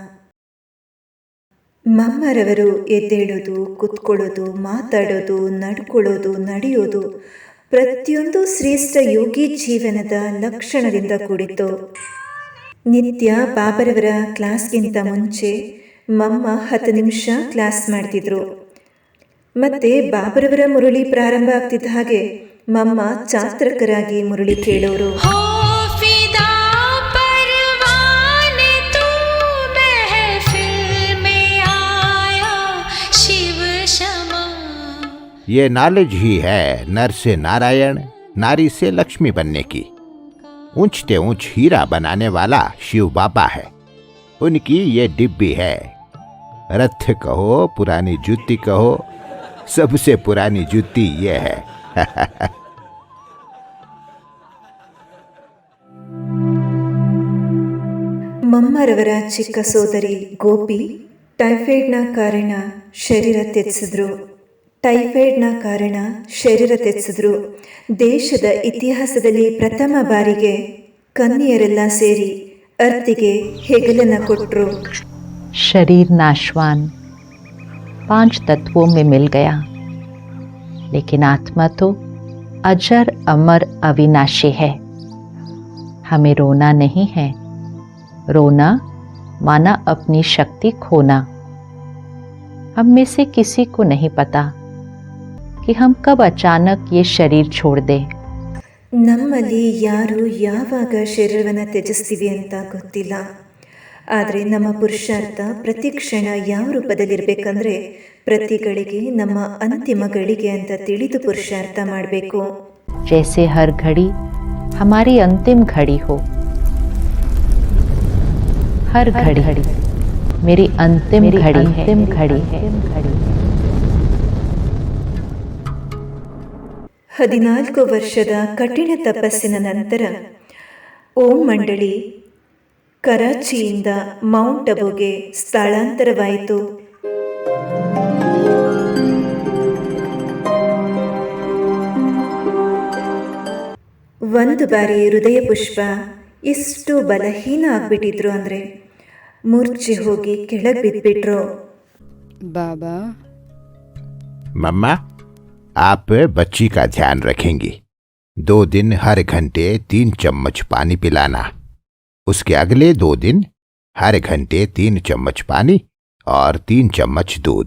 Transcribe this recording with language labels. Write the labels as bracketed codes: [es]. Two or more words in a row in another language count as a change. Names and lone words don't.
[kn] ಮಮ್ಮರವರು ಎದ್ದೇಳೋದು, ಕುತ್ಕೊಳ್ಳೋದು, ಮಾತಾಡೋದು, ನಡ್ಕೊಳ್ಳೋದು, ನಡೆಯೋದು ಪ್ರತಿಯೊಂದು ಶ್ರೇಷ್ಠ ಯೋಗಿ ಜೀವನದ ಲಕ್ಷಣದಿಂದ ಕೂಡಿತ್ತು. ನಿತ್ಯ ಬಾಬರವರ ಕ್ಲಾಸ್ಗಿಂತ ಮುಂಚೆ ಮಮ್ಮ 10 ನಿಮಿಷ ಕ್ಲಾಸ್ ಮಾಡ್ತಿದ್ರು. ಮತ್ತೆ ಬಾಬರವರ ಮುರಳಿ ಪ್ರಾರಂಭ ಆಗ್ತಿದ್ದ ಹಾಗೆ ಮಮ್ಮ ಚಾತ್ರಕರಾಗಿ ಮುರಳಿ ಕೇಳೋರು. [hi] ये नॉलेज ही है नर से नारायण, नारी से लक्ष्मी बनने की। ऊंचते ऊंच हीरा बनाने वाला शिव बाबा है, उनकी ये डिब्बी है। रथ कहो, पुरानी जूती कहो, सबसे पुरानी जूती ये है। [kn] ಮಮ್ಮರವರ ಚಿಕ್ಕ ಸೋದರಿ ಗೋಪಿ ಟೈಫಾಯ್ಡ್ನ ಕಾರಣ ಶರೀರ ತೆಚ್ಚಿದ್ರು. ದೇಶದ ಇತಿಹಾಸದಲ್ಲಿ ಪ್ರಥಮ ಬಾರಿಗೆ ಕನ್ಯೆಯರೆಲ್ಲ ಸೇರಿ ಅರ್ತಿಗೆ ಹೆಗಲನ್ನ ಕೊಟ್ಟರು. [hi] शरीर नाशवान 5 तत्वों में मिल गया, लेकिन आत्मा तो अजर अमर अविनाशी है। हमें रोना नहीं है, रोना माना अपनी शक्ति खोना। हम में से किसी को नहीं पता कि हम कब अचानक ये शरीर छोड़ दें। [kn] ನಮ್ಮಲ್ಲಿ ಯಾರು ಯಾವಾಗ ಶರೀರವನ್ನು ತ್ಯಜಿಸ್ತೀವಿ ಅಂತ ಗೊತ್ತಿಲ್ಲ. ಆದರೆ ನಮ್ಮ ಪುರುಷಾರ್ಥ ಪ್ರತಿ ಕ್ಷಣ ಯಾವ ರೂಪದಲ್ಲಿರಬೇಕಂದ್ರೆ ಪ್ರತಿ ಗಳಿಗೆ ನಮ್ಮ ಅಂತಿಮ ಗಳಿಗೆ ಅಂತ ತಿಳಿದು ಪುರುಷಾರ್ಥ ಮಾಡಬೇಕು. [hi] जैसे हर घड़ी हमारी अंतिम घड़ी हो, हर घड़ी मेरी अंतिम घड़ी है। [kn] 14 ವರ್ಷದ ಕಠಿಣ ತಪಸ್ಸಿನ ನಂತರ ಓಂ ಮಂಡಳಿ ಕರಾಚಿಯಿಂದ ಮೌಂಟ್ ಅಬುಗೆ ಸ್ಥಳಾಂತರವಾಯಿತು. ಒಂದು ಬಾರಿ ಹೃದಯ ಪುಷ್ಪ ಎಷ್ಟು ಬಲಹೀನ ಆಗ್ಬಿಟ್ಟಿದ್ರು ಅಂದರೆ ಮೂರ್ಛೆ ಹೋಗಿ ಕೆಳಗೆ ಬಿದ್ಬಿಟ್ರು. [hi] बाबा मम्मा, आप बच्ची का ध्यान रखेंगी। 2 दिन हर घंटे 3 चम्मच पानी पिलाना, उसके अगले 2 दिन हर घंटे 3 चम्मच पानी और 3 चम्मच दूध।